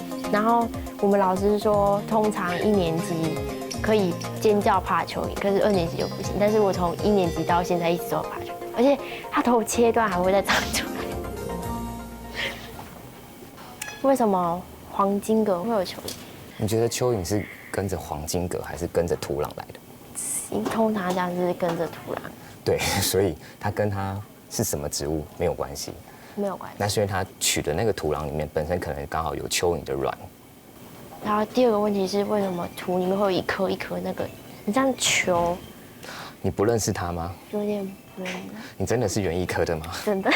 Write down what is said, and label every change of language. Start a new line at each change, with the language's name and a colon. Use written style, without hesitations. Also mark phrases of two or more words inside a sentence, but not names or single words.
Chinese: 然後我們老師說，通常1年級可以尖叫怕蚯蚓，可是2年級就不行。但是我從1年級到現在一直都怕蚯蚓，而且它頭切斷還會再長出來。為什麼黃金葛會有蚯蚓？你覺得蚯蚓是跟着黃金葛，還是跟着土壤來的？通常講是跟着土壤。對，所以它跟它是什麼植物沒有關係。沒有關係。那是因為它取的那個土壤裡面本身可能剛好有蚯蚓的卵。然後第二個問題是，為什麼土裡面會有一顆一顆那個很像球？你不認識它嗎？有點不認識。你真的是園藝科的嗎？真的。